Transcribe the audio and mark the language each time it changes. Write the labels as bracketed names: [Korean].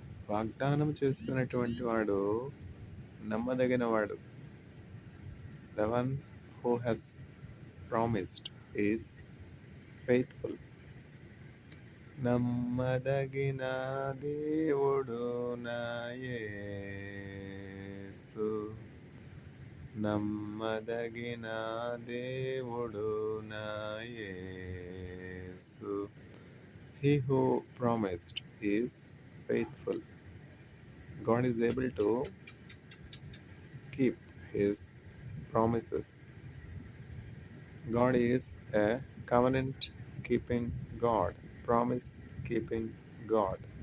[Telugu] వాగ్దానం చేస్తున్నటువంటి వాడు నమ్మదగిన వాడు. [English] The one who has promised is faithful. [Telugu] నమ్మదగిన దేవుడు నా యేసు, నమ్మదగిన దేవుడు నా యేసు. [English] He who promised is faithful. God is able to keep his promises. God is a covenant keeping God, promise keeping God.